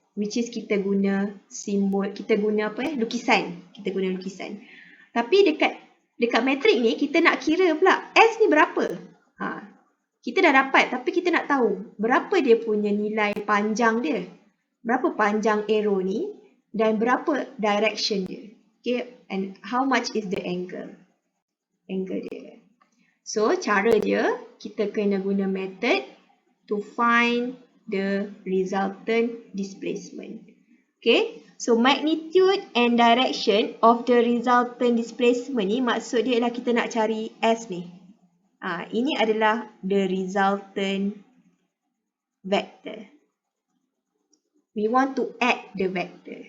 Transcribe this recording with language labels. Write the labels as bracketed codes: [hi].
[en] Which is [ms] kita guna simbol. Kita guna apa lukisan. Kita guna lukisan. Tapi dekat matrik ni kita nak kira pula S ni berapa. Kita dah dapat tapi kita nak tahu berapa dia punya nilai panjang dia. Berapa panjang arrow ni dan berapa direction dia. [en] Okay, and how much is the angle. [ms] Angle dia. So cara dia kita kena guna [en] method to find the resultant displacement. Okay, so magnitude and direction of the resultant displacement [ms] ni maksud dia ialah kita nak cari S ni. Ini adalah [en] the resultant vector. We want to add the vector.